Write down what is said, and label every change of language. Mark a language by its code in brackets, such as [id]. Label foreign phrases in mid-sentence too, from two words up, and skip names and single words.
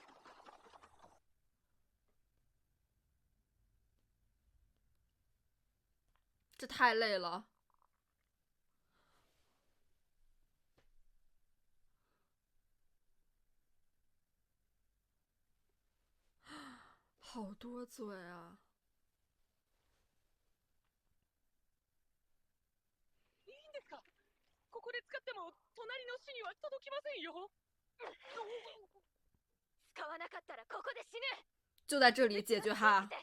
[zh] 这太累了。好多嘴啊！ [ja] いいんですか？ここで使っても隣の市には届きませんよ。使わなかったらここで死ぬ。 [zh] 就在这里解决他。